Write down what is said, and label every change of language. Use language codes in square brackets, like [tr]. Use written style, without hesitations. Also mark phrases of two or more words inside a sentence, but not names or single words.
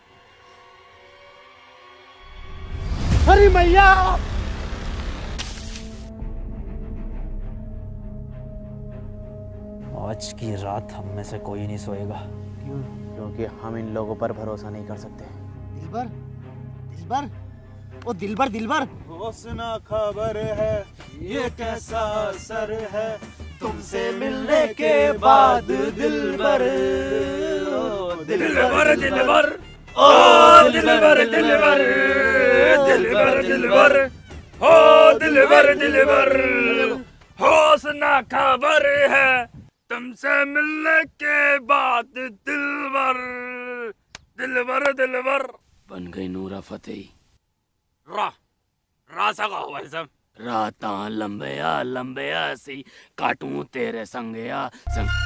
[hi] अरे मैया! आज की रात हम में से कोई नहीं सोएगा। क्यों? क्योंकि हम इन लोगों पर भरोसा नहीं कर सकते। दिलबर, दिलबर, ओ दिलबर, दिलबर। होसना खबर है, ये कैसा असर है तुमसे मिलने के बाद दिलबर। दिलबर दिलबर, ओ दिलबर दिलबर, दिलबर दिलबर, ओ दिलबर दिलबर, होसना खबर है तुमसे मिलने के बाद दिलबर, दिलबर दिलबर। बन गई नूरा फतेही। रासा का हुआ सब। [pa] ਰਾਤਾਂ ਲੰਬੀਆਂ ਲੰਬੀਆਂ ਸੀ ਕੱਟੂੰ ਤੇਰੇ ਸੰਗਿਆ ਸੰਗ।